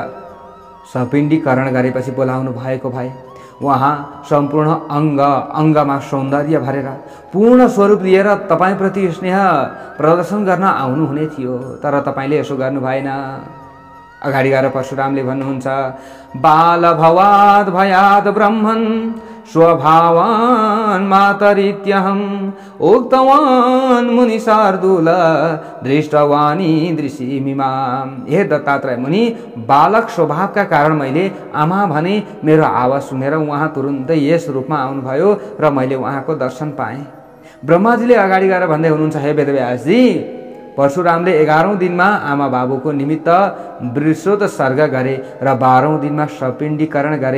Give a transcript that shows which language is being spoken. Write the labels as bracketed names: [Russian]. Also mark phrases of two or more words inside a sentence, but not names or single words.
[Nepali] सपिण्डीकरण गरेपछि बोलाउनु भएको भए उहाँ सम्पूर्ण अङ्गमा सौन्दर्य भरेर पूर्ण स्वरूप लिएर तपाईप्रति स्नेह प्रदर्शन गर्न आउनुहुने थियो। तर तपाईले यसो गर्नु भएन। अगाडि गएर परशुरामले भन्नुहुन्छ, [Sanskrit] बाल भवाद भयाद ब्रह्मन् स्वभावान् मातरित्यहम् उक्तवान् मुनि शार्दूल दृष्टवानी दृशिमिमाम्। [Nepali] हे दत्तात्रेय मुनि, बालक स्वभावका कारण मैले आमा भने मेरो आवाज सुनेर उहाँ तुरुन्तै यस रूपमा आउनुभयो र मैले उहाँको दर्शन पाएँ। ब्रह्माजीले अगाडि गएर भन्दै हुनुहुन्छ, हे वेदव्यासजी, परशुरामले 11औं दिनमा आमा बाबुको निमित्त वृषोत्सर्ग गरे र 12औं दिनमा सपिण्डीकरण गरे।